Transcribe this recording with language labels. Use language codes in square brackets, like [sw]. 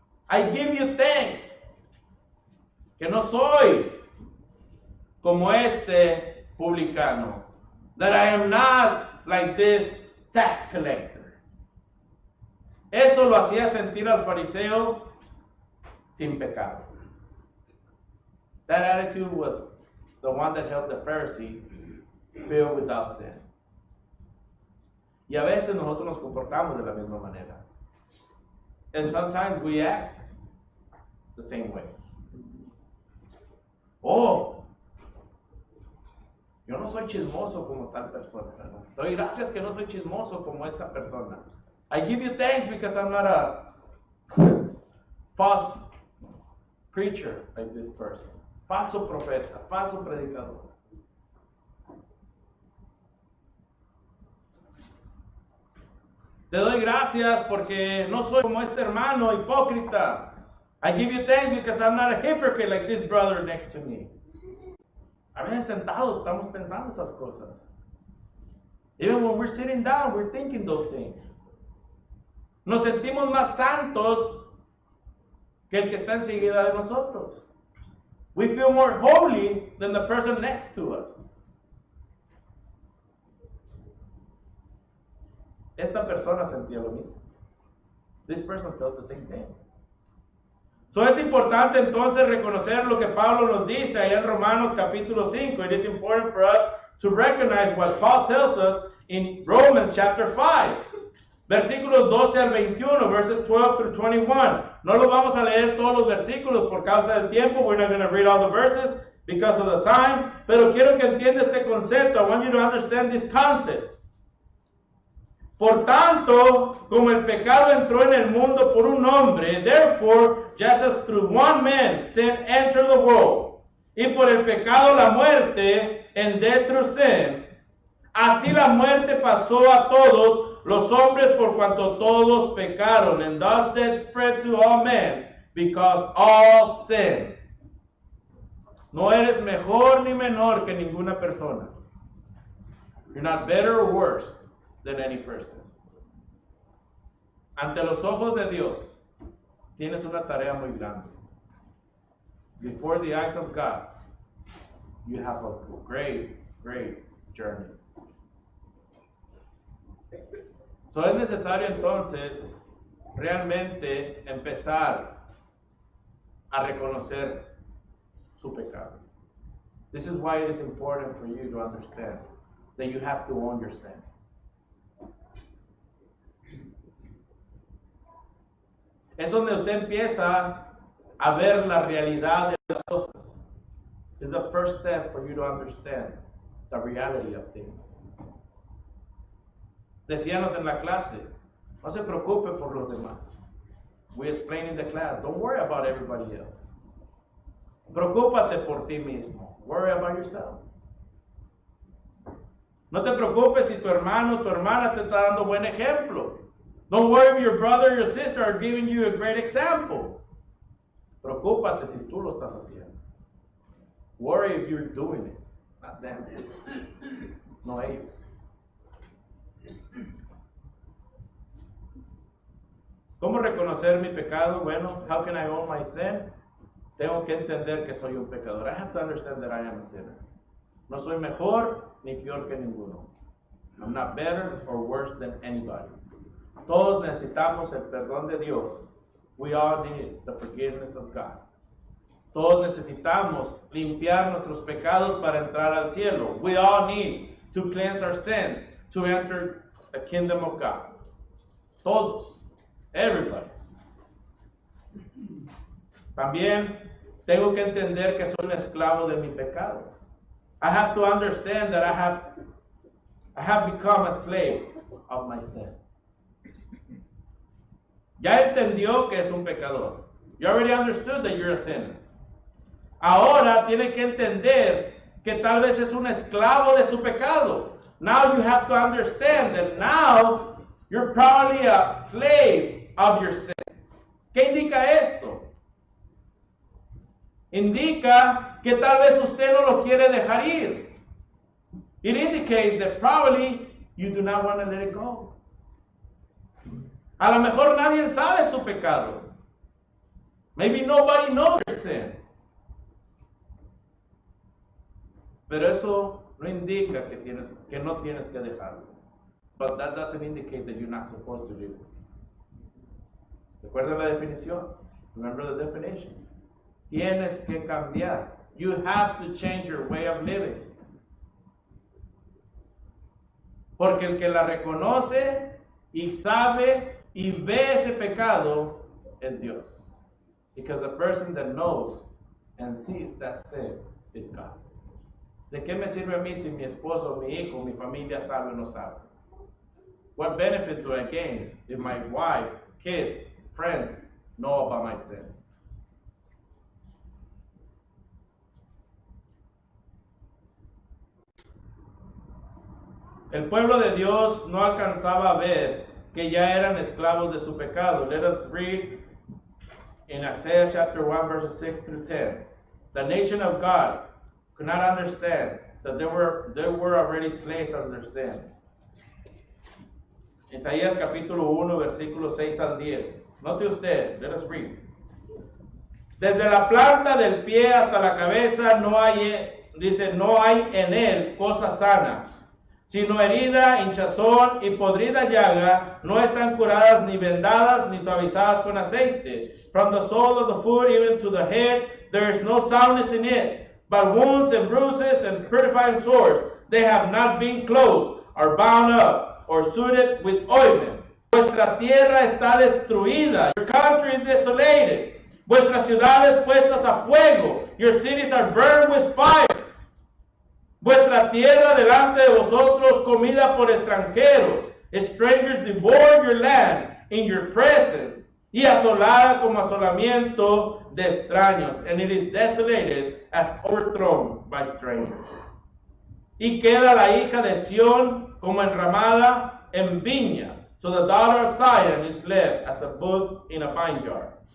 [en] I give you thanks. [es] Que no soy como este publicano. [en] That I am not like this tax collector. [es] Eso lo hacía sentir al fariseo sin pecado. [en] That attitude was the one that helped the Pharisee feel without sin. [es] Y a veces nosotros nos comportamos de la misma manera. [en] And sometimes we act the same way. [es] Oh, yo no soy chismoso como tal persona, ¿verdad? Doy gracias que no soy chismoso como esta persona. [en] I give you thanks because I'm not a false preacher like this person. [es] Falso profeta, falso predicador. Te doy gracias porque no soy como este hermano hipócrita. [en] I give you thanks because I'm not a hypocrite like this brother next to me. [es] A veces sentados estamos pensando esas cosas. [en] Even when we're sitting down, we're thinking those things. [es] Nos sentimos más santos que el que está enseguida de nosotros. [en] We feel more holy than the person next to us. [es] Esta persona sentía lo mismo. [en] This person felt the same thing. [es] So es importante entonces reconocer lo que Pablo nos dice allá en Romanos capítulo 5. [en] It is important for us to recognize what Paul tells us in Romans chapter 5. [es] Versículos 12 al 21, [en] verses 12 through 21. [es] No los vamos a leer todos los versículos por causa del tiempo. [en] We're not going to read all the verses because of the time. [es] Pero quiero que entienda este concepto. [en] I want you to understand this concept. [es] Por tanto, como el pecado entró en el mundo por un hombre, [en] therefore, just as through one man sin entered the world, [es] y por el pecado la muerte, [en] and death through sin, [es] así la muerte pasó a todos los hombres por cuanto todos pecaron, [en] and thus death spread to all men, because all sin. [es] No eres mejor ni menor que ninguna persona. [en] You're not better or worse than any person. [es] Ante los ojos de Dios, tienes una tarea muy grande. [en] Before the eyes of God, you have a great, great journey. [es] So es necesario entonces realmente empezar a reconocer su pecado. [en] This is why it is important for you to understand that you have to own your sin. [es] Es donde usted empieza a ver la realidad de las cosas. [en] It's the first step for you to understand the reality of things. [es] Decíamos en la clase, no se preocupe por los demás. [en] We explained in the class, don't worry about everybody else. [es] Preocúpate por ti mismo. [en] Worry about yourself. [es] No te preocupes si tu hermano o tu hermana te está dando buen ejemplo. [en] Don't worry if your brother or your sister are giving you a great example. [es] Preocúpate si tú lo estás haciendo. [en] Worry if you're doing it, not them. [es] No ellos. ¿Cómo reconocer mi pecado? [en] Bueno, how can I own my sin? [es] Tengo que entender que soy un pecador. [en] I have to understand that I am a sinner. [es] No soy mejor ni peor que ninguno. [en] I'm not better or worse than anybody. [es] Todos necesitamos el perdón de Dios. [en] We all need the forgiveness of God. [es] Todos necesitamos limpiar nuestros pecados para entrar al cielo. [en] We all need to cleanse our sins to enter the kingdom of God. [es] Todos. [en] Everybody. [es] También tengo que entender que soy un esclavo de mi pecado. [en] I have to understand that I have become a slave of my sin. [es] Ya entendió que es un pecador. [en] You already understood that you're a sinner. [es] Ahora tiene que entender que tal vez es un esclavo de su pecado. [en] Now you have to understand that now you're probably a slave of your sin. [es] ¿Qué indica esto? Indica que tal vez usted no lo quiere dejar ir. [en] It indicates that probably you do not want to let it go. [es] A lo mejor nadie sabe su pecado. [en] Maybe nobody knows your sin. [es] Pero eso no indica que no tienes que dejarlo. [en] But that doesn't indicate that you're not supposed to do it. [es] ¿Recuerda la definición? [en] Remember the definition. [es] Tienes que cambiar. [en] You have to change your way of living. [es] Porque el que la reconoce y sabe y ve ese pecado es Dios. [en] Because the person that knows and sees that sin is God. [es] ¿De qué me sirve a mí si mi esposo, mi hijo, mi familia sabe o no sabe? [en] What benefit do I gain if my wife, kids, friends know about my sin? [es] El pueblo de Dios no alcanzaba a ver que ya eran esclavos de su pecado. [en] Let us read in Isaiah chapter 1 verses 6 through 10. The nation of God could not understand that they were already slaves of their sin. [es] Isaías capítulo 1 versículos 6 al 10. Note usted, [en] let us read. [es] Desde la planta del pie hasta la cabeza no hay en él cosa sana, sino herida, hinchazón y podrida llaga. No están curadas ni vendadas ni suavizadas con aceite. [en] From the sole of the foot even to the head, there is no soundness in it. But wounds and bruises and purifying sores, they have not been closed, or bound up, or suited with ointment. [es] Vuestra tierra está destruida. [en] Your country is desolated. [es] Vuestras ciudades puestas a fuego. [en] Your cities are burned with fire. [es] Vuestra tierra delante de vosotros comida por extranjeros. [en] Strangers devour your land in your presence. [es] Y asolada como asolamiento de extraños. [en] And it is desolated as overthrown by strangers. [es] Y queda la hija de Sión como enramada en viña. [en] So the daughter of Zion is left as a bud in a vineyard.